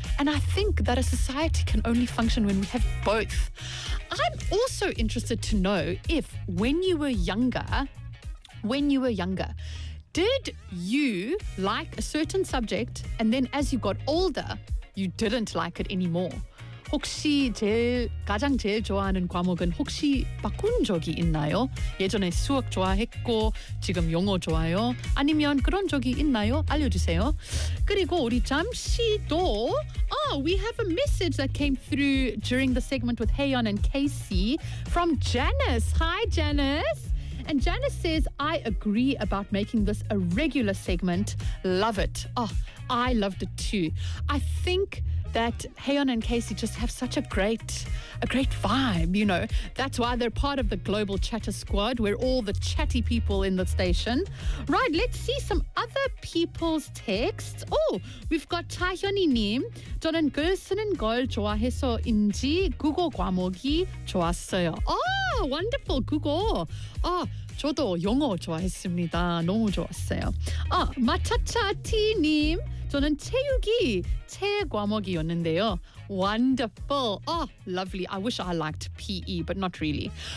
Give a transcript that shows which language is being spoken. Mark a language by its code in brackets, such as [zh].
[en] And I think that a society can only function when we have both. I'm also interested to know if when you were younger, did you like a certain subject and then as you got older, you didn't like it anymore? [ko] 혹시 가장 제일 좋아하는 과목은 혹시 바꾼 적이 있나요? 예전에 수학 좋아했고 지금 영어 좋아요. 아니면 그런 적이 있나요? 알려주세요. 그리고 우리 잠시도 [en] we have a message that came through during the segment with Hayon and Casey from Janice. Hi, Janice. And Janice says, I agree about making this a regular segment. Love it. Oh, I loved it too. I think that Hayon and Casey just have such a great vibe, you know. That's why they're part of the Global Chatter Squad. We're all the chatty people in the station. Right, let's see some other people's texts. Oh, we've got Chahyoni Neem. [ko] 저는 글 쓰는 걸 좋아해서인지 국어 과목이 좋았어요. [en] Oh, wonderful, 국어. [ko] Oh, 저도 영어 좋아했습니다. 너무 좋았어요. Oh, Machacha T님. 저는 체육이 제 과목이었는데요. [en] Wonderful. Oh, lovely. I wish I liked PE, but not really.